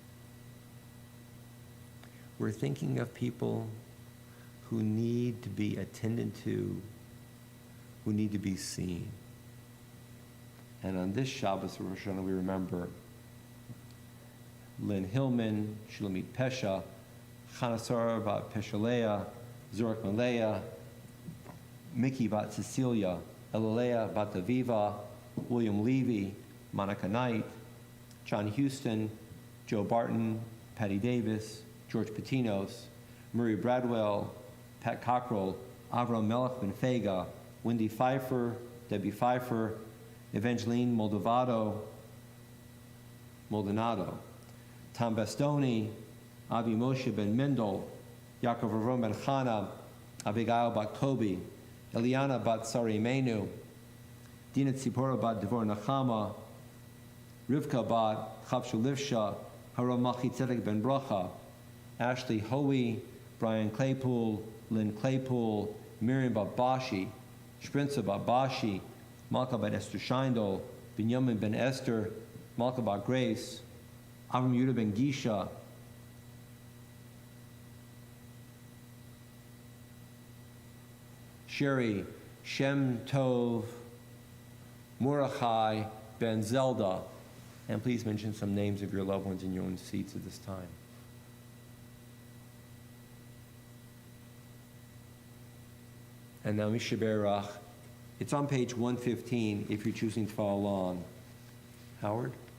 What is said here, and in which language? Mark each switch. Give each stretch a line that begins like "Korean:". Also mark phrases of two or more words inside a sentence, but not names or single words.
English: We're thinking of people who need to be attended to, who need to be seen. And on this Shabbos of Rosh Hashanah, we remember Lynn Hillman, Shulamit Pesha, Chanasara Bat Peshalea, Zorak Malaya, Mickey Bat Cecilia, Elalea Bat Aviva, William Levy, Monica Knight, John Houston, Joe Barton, Patty Davis, George Patinos, Murray Bradwell, Pat Cockrell, Avram Melech Ben Fega, Wendy Pfeiffer, Debbie Pfeiffer, Evangeline Maldonado, Tom Bastoni, Avi Moshe Ben Mendel, Yaakov Avram Ben Chana, Abigail bat Kobi, Eliana bat Sarimenu, Dina Tzipora bat Devor Nachama, Rivka bat Chavshulivsha, Harav Machi Tzedek ben Bracha, Ashley Hoey, Brian Claypool, Lynn Claypool, Miriam bat Bashi, Sprinza bat Bashi, Malka bat Esther Scheindel, Binyamin ben Esther, Malka bat Grace, Avram Yudah ben Gisha, Sherry, Shem Tov, Mordechai ben Zelda, and please mention some names of your loved ones in your own seats at this time. And now Mishaberach. It's on page 115 if you're choosing to follow along. Howard?